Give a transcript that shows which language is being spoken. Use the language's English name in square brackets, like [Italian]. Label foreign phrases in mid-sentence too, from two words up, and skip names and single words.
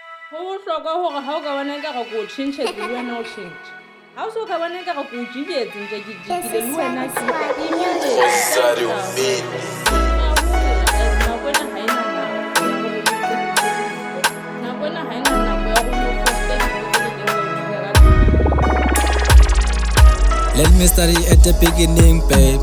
[Southern Sotho] Ho bohlokwa hore ha o ka bona ekare ko tjhentjhe le wena o tjhentjhe. Ha o so ka bona ekare ko jiketse ntse ke jikile le wena ke [English] Let me start it at the beginning, babe.